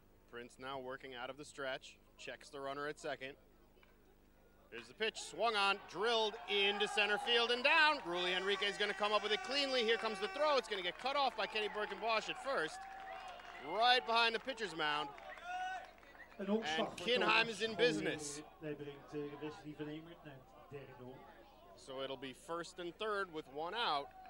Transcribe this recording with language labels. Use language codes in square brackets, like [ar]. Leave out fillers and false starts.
[en] Prince now working out of the stretch. checks the runner at second. There's the pitch, swung on, drilled into center field and down. Rulli Henrique is going to come up with it cleanly. Here comes the throw. It's going to get cut off by Kenny Birkenbosch at first. Right behind the pitcher's mound. [nl] En [en] Kinheim is in business. [nl] Hij brengt Wesley van Emert naar derde om. [en] So it'll be first and third with one out.